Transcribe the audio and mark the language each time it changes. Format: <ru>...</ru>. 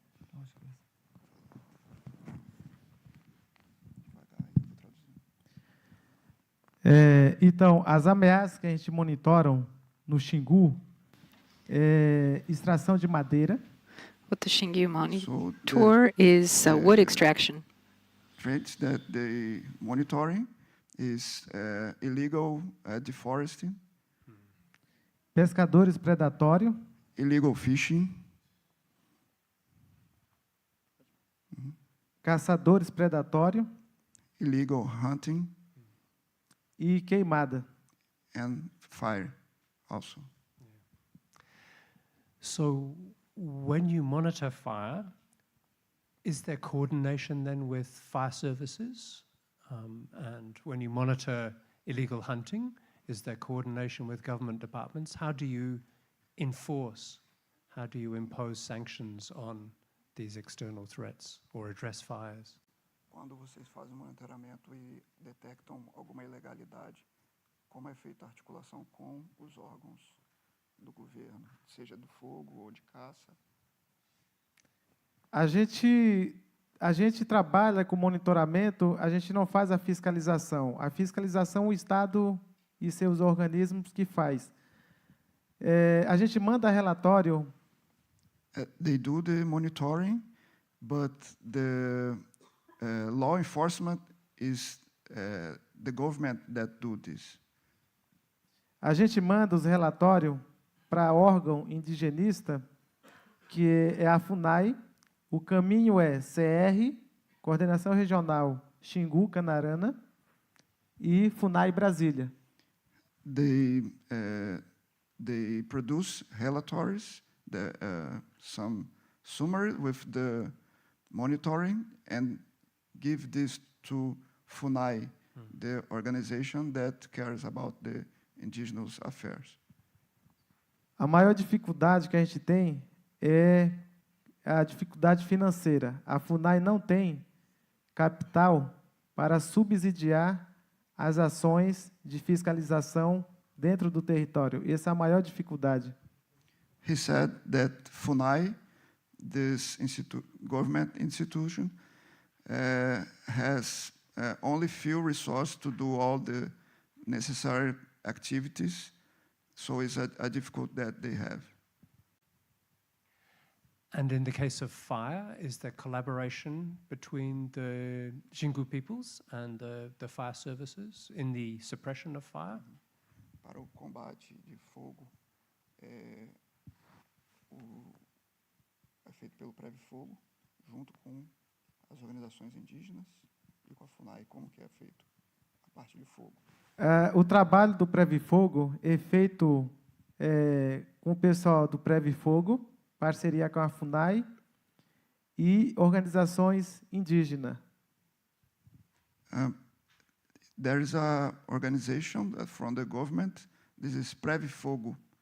<pt>Devagar aí, vou traduzir. Então, as ameaças que a gente monitoram no Xingu é extração de madeira.</pt> <en>What the Xingu So monitor is wood extraction. threats that they monitoring is illegal deforesting,</en> <pt>Pescadores predatórios,</pt> <en>illegal fishing,</en> <pt>caçadores predatórios</pt> <en>illegal hunting,</en> <pt>e queimada.</pt> <en>and fire also. So when you monitor fire, Is there coordination then with fire services? And when you monitor illegal hunting, is there coordination with government departments? How do you enforce, how do you impose sanctions on these external threats or address fires?</en> <pt>Quando vocês fazem monitoramento e detectam alguma ilegalidade, como é feita a articulação com os órgãos do governo, seja do fogo ou de caça? A gente trabalha com monitoramento, a gente não faz a fiscalização. A fiscalização o Estado e seus organismos que faz. A gente manda relatório.</pt> <en>They do the monitoring, but the law enforcement is the government that do this.</en> <pt>A gente manda os relatórios para órgão indigenista, que é a FUNAI. O caminho é CR, Coordenação Regional Xingu, Canarana, e FUNAI Brasília.</pt> <en>They produce relatories, some summary with the monitoring, and give this to FUNAI, the organization that cares about the indigenous affairs.</en> <pt>A maior dificuldade que a gente tem é a dificuldade financeira. A FUNAI não tem capital para subsidiar as ações de fiscalização dentro do território. Essa é a maior dificuldade.</pt> <en>He said that FUNAI, this government institution, has only few resources to do all the necessary activities, so it's a difficulty that they have. And in the case of fire, is there collaboration between the Xingu peoples and the fire services in the suppression of fire?</en> <pt>Para o combate de fogo, é feito pelo Prévio Fogo, junto com as organizações indígenas e com a FUNAI, como que é feito a parte de fogo. O trabalho do Prévio Fogo é feito com o pessoal do Prévio Fogo, parceria com a FUNAI e organizações indígenas.</pt> <en>There is a organization from the government. This is Prévio Fogo.</en>